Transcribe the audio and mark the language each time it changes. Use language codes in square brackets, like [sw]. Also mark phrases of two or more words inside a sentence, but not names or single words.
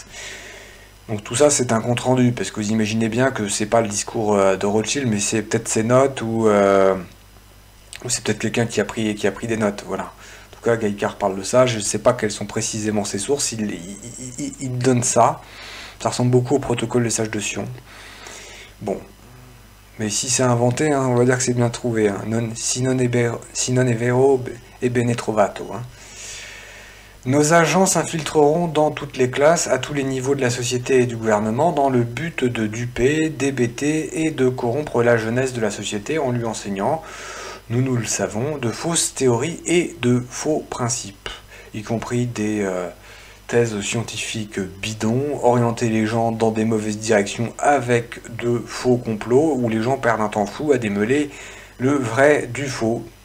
[fr] Donc tout ça c'est un compte rendu, parce que vous imaginez bien que c'est pas le discours de Rothschild, mais c'est peut-être ses notes, ou c'est peut-être quelqu'un qui a pris des notes, voilà. En tout cas, Gaïcard parle de ça, je ne sais pas quelles sont précisément ses sources, il donne ça. Ça ressemble beaucoup au protocole des sages de Sion. Bon, mais si c'est inventé, on va dire que c'est bien trouvé. [it] Si non è vero, è bene trovato. [fr] Nos agents s'infiltreront dans toutes les classes, à tous les niveaux de la société et du gouvernement, dans le but de duper, d'hébéter et de corrompre la jeunesse de la société en lui enseignant, nous le savons, de fausses théories et de faux principes, y compris des thèses scientifiques bidons, orienter les gens dans des mauvaises directions avec de faux complots, où les gens perdent un temps fou à démêler le vrai du faux.